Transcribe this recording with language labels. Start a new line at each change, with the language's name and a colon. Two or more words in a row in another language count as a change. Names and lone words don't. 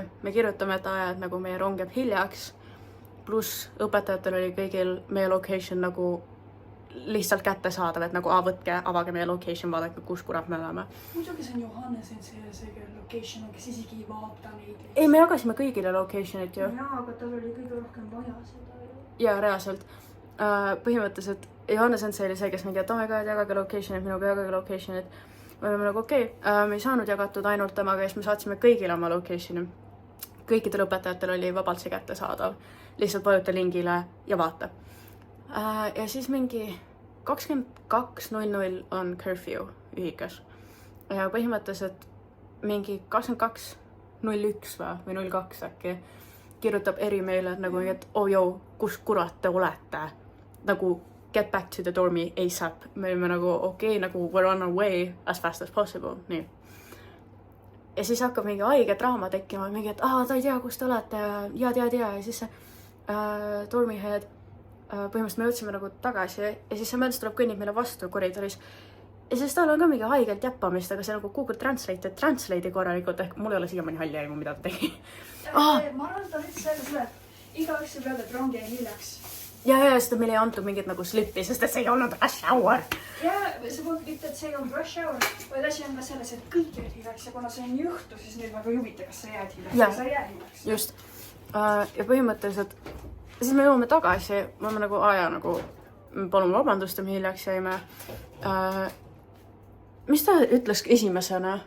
Estonian: Me kirjutame, et nagu meie rong jääb hiljaks. Pluss õpetajatel oli kõigil meie location nagu lihtsalt kätte saadav, et nagu võtke, avage meie location, vaadake, kus kurat me oleme. Muidugi see on Johannesen see location, kes isegi ei vaata neid. Ei, me jagasime kõigile location'it ju. Jaa, aga tal oli kõige rohkem vaja seda. Jaa, reaalselt. Põhimõtteliselt Johannesen see oli see, kes mingi, et
English: oh my god,
Estonian: jagage location'it, minuga jagage location'it. Me oleme nagu okei, me ei saanud jagatud ainult temaga ja siis me saatsime kõigile oma location'i. Kõikidel õpetajatel oli vabalt see kätte saadav. Lihtsalt vajuta lingile ja vaata. Ja siis mingi 22.00 on curfew ühikas. Ja põhimõtteliselt mingi 22.01 või 02 äkki kirjutab eri meile, et nagu, et oh joo, kus kurat te olete?
English: Nagu get back to the dormi ASAP.
Estonian: Me olime nagu okei, nagu
English: we're on our way as fast as possible.
Estonian: Nii. Ja siis hakkab mingi haige draama tekkima, mingi, et ta ei tea, kus te olete, ja ja siis see dormihead põhimõtteliselt me jõudsime nagu tagasi ja siis see mens tuleb kõnnib meile vastu koridoris ja siis tal on ka mingi haigelt jäppamist, aga see nagu Google Translate'i korralikult ehk mul ei ole siiamaani halli aimu, mida ta tegi. Ma arvan, et ta ütles selle, et igaüks see peab, et rong jäi hiljaks. Ja seda meil ei antud mingit nagu slippi, sest et see ei olnud
English: rush hour.
Estonian: Ja see polnud mitte, et see ei olnud
English: rush hour,
Estonian: vaid asi on ka selles, et kõik jäid hiljaks ja kuna see on nii õhtu, siis neil väga juvita, kas sa jääd hiljaks ja sa jää hiljaks. Just. Ja põhimõtteliselt siis me jõuame tagasi, ma olen nagu nagu palun vabandust, me hiljaks jäime. Mis ta ütles esimesena?